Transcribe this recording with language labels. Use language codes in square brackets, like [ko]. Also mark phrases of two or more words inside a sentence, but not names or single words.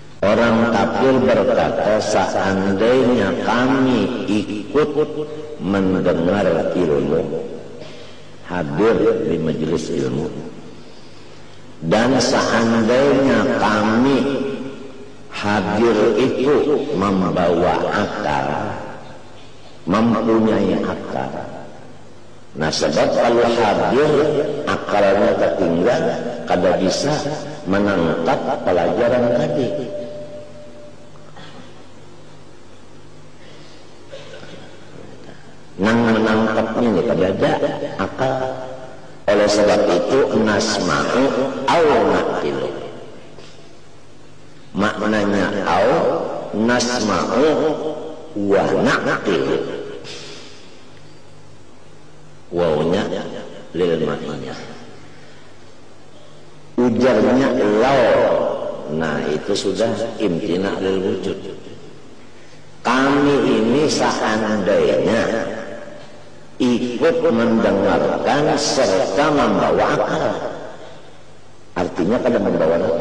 [id] Orang kafir berkata, seandainya kami ikut mendengar ilmu, hadir di majelis ilmu, dan seandainya kami hadir itu membawa akal, mempunyai akal. [bjn] Nah, sebab kalau hadir akalnya ketinggal, kada bisa menangkap pelajaran tadi. Nang menangkapnya ini kada ada akal. [id] Oleh sebab itu [ar] نسمع أو نعقل. Maknanya أو نسمع ونعقل. Wawnya للمعية. [bjn] Ujarnya law. [id] Nah, itu sudah [ar] امتناع للوجود. [id] Kami ini seandainya ikut mendengarkan serta membawa akal. [bjn] Artinya kada membawa apa?